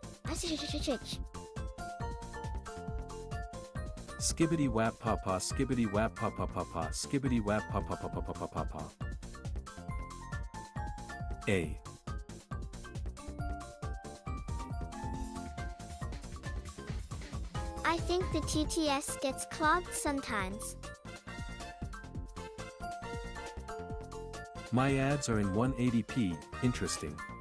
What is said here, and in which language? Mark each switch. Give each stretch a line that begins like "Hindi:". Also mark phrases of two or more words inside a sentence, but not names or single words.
English: Skibbity wap papa, skibbity wap papa papa, skibbity wap papa papa papa papa. A. I think the TTS gets clogged sometimes. My ads are in 180p, interesting.